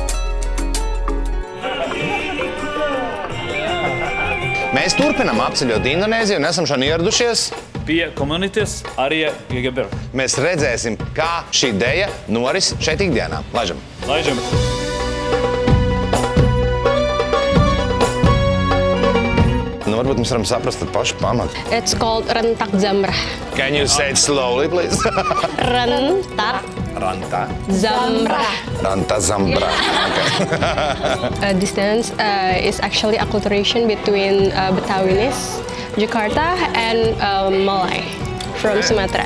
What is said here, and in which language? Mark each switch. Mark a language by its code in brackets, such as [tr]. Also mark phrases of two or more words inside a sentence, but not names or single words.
[lv] Mēs turpinām apceļot Indonēziju un esam šodien ieradušies pie komunitātes Arija Geber. Mēs redzēsim, kā šī ideja noris šeit ikdienā. Laižam! Laižam! Nu, varbūt mēs varam saprast ar pašu pamatu. [en] It's called rentak zamrah. Can you say it slowly, please? Rentak zamrah. Ranta Zambrah. Okay. This dance is actually acculturation between Betawinis, Jakarta, and Malay from Sumatra.